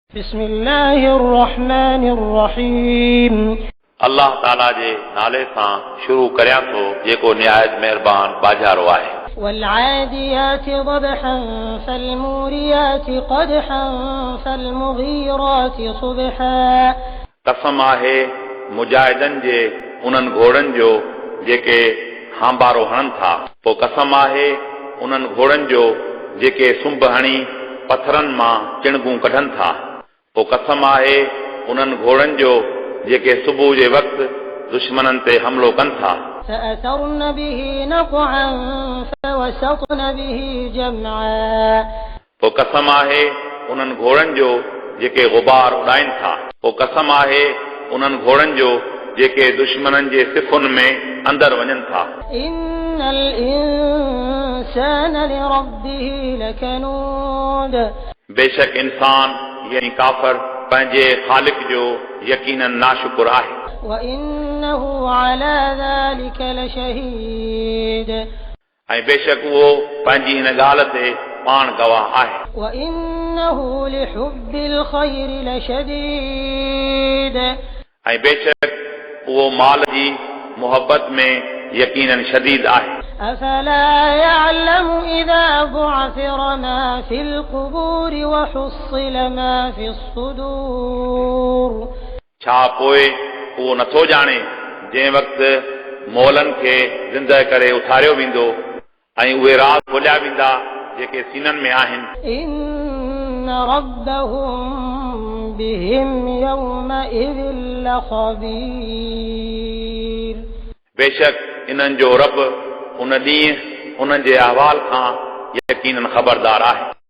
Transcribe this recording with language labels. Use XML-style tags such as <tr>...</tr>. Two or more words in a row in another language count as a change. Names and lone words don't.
<ar>بسم الله الرحمن الرحيم</ar> <sd>अल्लाह ताला जे नाले सां शुरू करियां थो जेको निहायत महिरबान बाजारो आहे।</sd> <ar>والعاديات ضبحا فالموريات قدحا فالمغيرات صبحا</ar> <sd>कसम आहे मुजाहिदनि जे उन्हनि घोड़नि जो जेके हांबारो हणनि था। पोइ कसम आहे उन्हनि घोड़नि जो जेके सुंभ हणी पथरनि मां चिणगूं कढनि था। पोइ कसम आहे उन्हनि घोड़नि जो जेके सुबुह जे वक़्तु दुश्मननि ते हमलो कनि था।</sd> <ar>فأثرن به نقعا فوسطن به جمعا</ar> <sd>पोइ कसम आहे उन्हनि घोड़नि जो जेके गुबार उॾाइनि था। पोइ कसम आहे उन्हनि घोड़नि जो जेके दुश्मननि जे सिफ़ुनि में अंदरि वञनि था।</sd> <ar>إن الإنسان لربه لكنود</ar> <sd>बेशक इंसान यानी काफ़िर पंहिंजे ख़ालिक जो यकीनन नाशुक्र आहे।</sd> <ar>وإنه على ذلك لشهيد</ar> <sd>ऐं बेशक उहो पंहिंजी हिन ॻाल्हि ते पाण गवाह आहे।</sd> <ar>وإنه لحب الخير لشديد</ar> <sd>ऐं बेशक उहो माल जी मुहबत में यकीनन शदीद आहे।</sd> <ar>أفلا يعلم إذا بعثر ما في القبور وحصل ما في الصدور</ar> <sd>छा पोइ उहो नथो ॼाणे जंहिं वक़्तु मोलनि खे ज़िंदह करे उथारियो वेंदो ऐं उहे राज़ खोलिया वेंदा जेके सीननि में आहिनि।</sd> <ar>إن ربهم بهم يومئذ لخبير</ar> <sd>बेशक इन्हनि जो रब उन ॾींहुं उन्हनि जे अहवाल खां यकीनन ख़बरदार आहे।</sd>